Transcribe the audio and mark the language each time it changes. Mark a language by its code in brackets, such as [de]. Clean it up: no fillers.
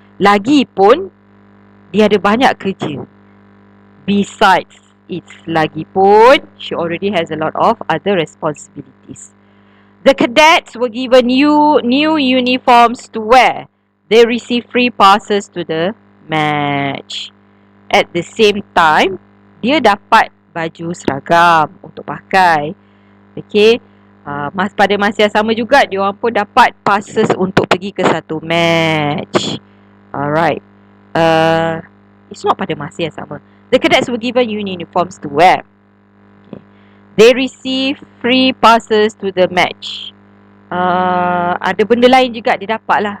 [ms] Lagipun, dia ada banyak kerja. [en] Besides, lagipun, she already has a lot of other responsibilities. The cadets were given new uniforms to wear. They received free passes to the match. At the same time, [ms] dia dapat baju seragam untuk pakai. Okay. Pada masa yang sama juga, dia orang pun dapat passes untuk pergi ke satu match. Alright. [en] It's not [ms] pada masa yang sama. [en] The cadets were given uniforms to wear. Okay. They receive free passes to the match. [ms] Ada benda lain juga dia dapat lah.